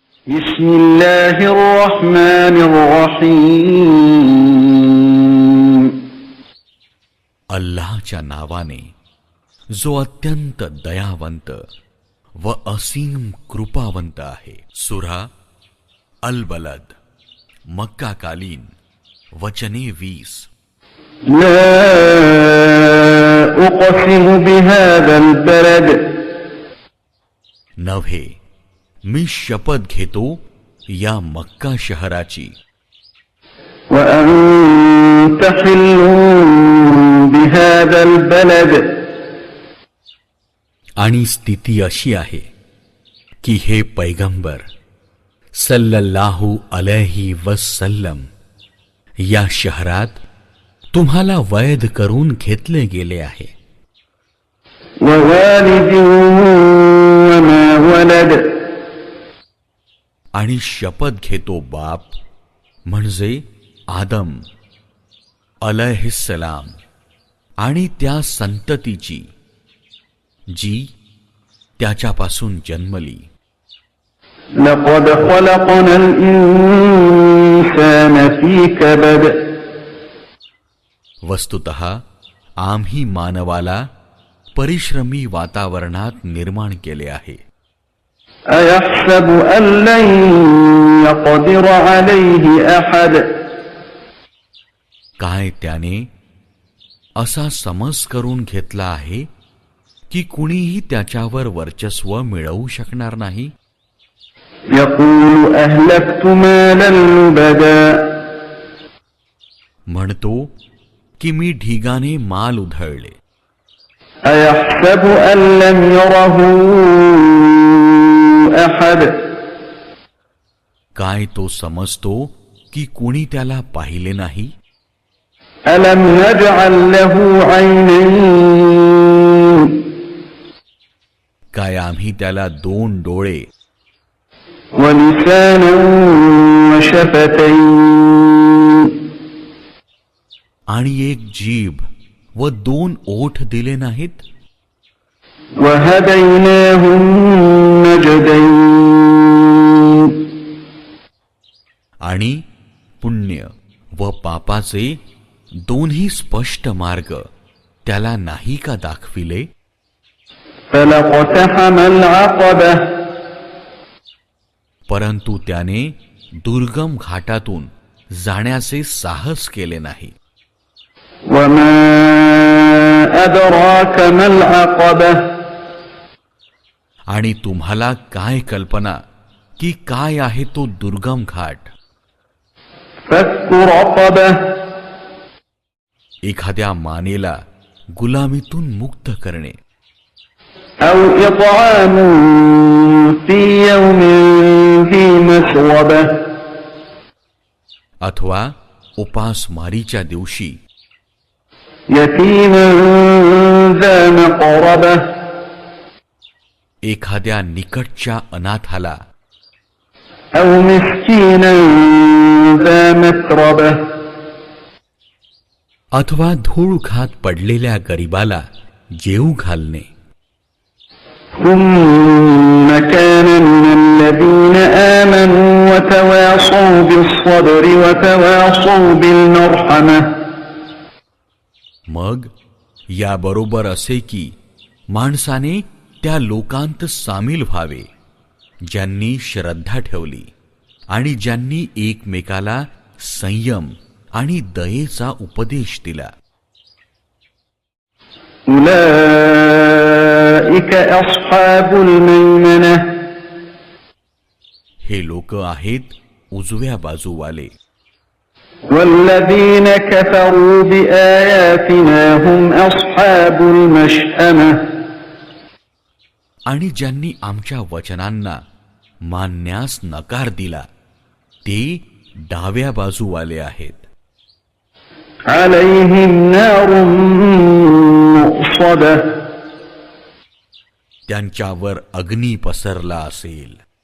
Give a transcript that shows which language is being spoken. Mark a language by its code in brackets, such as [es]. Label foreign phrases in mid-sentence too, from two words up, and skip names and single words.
[ar] بسم الله الرحمن الرحيم [mr] अल्लाहच्या नावाने जो अत्यंत दयावंत व असीम कृपावंत आहे. सुरा अल बलद, मक्का कालीन, वचने 20. [ar] لا أقسم بهذا البلد [mr] नव्हे, मी शपथ घेतो या मक्का शहराची [ar] وأنت حل بهذا البلد [mr] आणि स्थिती अशी आहे की हे पैगंबर [ar] صلى الله عليه وسلم [mr] या शहरात तुम्हाला वैद करून घेतले गेले आहे. [ar] ووالد وما ولد [mr] आणि शपथ घेतो बाप म्हणजे आदम अलैहिस्सलाम आणि त्या संततीची जी त्याच्यापासून जन्मली. [ar] لقد خلقنا الإنسان في كبد [mr] वस्तुतः आम्ही मानवाला परिश्रमी वातावरणात निर्माण केले आहे. [ar] أيحسب أن لن يقدر عليه أحد [mr] काय त्याने असा समज करून घेतला आहे की कुणीही त्याच्यावर वर्चस्व मिळवू शकणार नाही. [ar] يقول أهلكت مالا لبدا [mr] म्हणतो की मी ढिगाने माल उधळले. [ar] أيحسب أن لم يره أحد [mr] काय तो समजतो की कुणी त्याला पाहिले नाही. [ar] ألم نجعل له عينين [mr] काय आम्ही त्याला 2 डोळे [ar] ولسانا وشفتين [mr] आणि एक जीभ व 2 ओठ दिले नाहीत. [ar] وهديناه النجدين [mr] आणि पुण्य व पापाचे दोन्ही स्पष्ट मार्ग त्याला नाही का दाखविले. [ar] فلقتحم العقبة [mr] परंतु त्याने दुर्गम घाटातून जाण्याचे साहस केले नाही. [ar] وما أدراك ما العقبة [mr] आणि तुम्हाला काय कल्पना की काय आहे तो दुर्गम घाट. [ar] فك رقبة [mr] एखाद्या मानेला गुलामीतून मुक्त करणे [ar] أو إطعام في يوم ذي مسغبة [mr] अथवा उपासमारीच्या दिवशी [ar] يتيما ذا مقربة [mr] एखाद्या निकटच्या अनाथाला [ar] أو مسكينا ذا متربة [mr] अथवा धूळ खात पडलेल्या गरिबाला जेवू घालणे. [ar] ثم كان من الذين آمنوا وتواصوا بالصبر وتواصوا بالمرحمة [mr] मग याबरोबर असे की माणसाने त्या लोकांत सामील व्हावे ज्यांनी श्रद्धा ठेवली आणि ज्यांनी एकमेकाला संयम आणि दयेचा उपदेश दिला. [ar] أولئك أصحاب الميمنة [mr] हे लोक आहेत उजव्या बाजूवाले. [ar] والذين كفروا بآياتنا هم أصحاب المشأمة [mr] आणि ज्यांनी आमच्या वचनांना मानण्यास नकार दिला ते डाव्या बाजूवाले आहेत. [ar] عليهم نار مؤصدة [mr] त्यांच्यावर अग्नी पसरला असेल.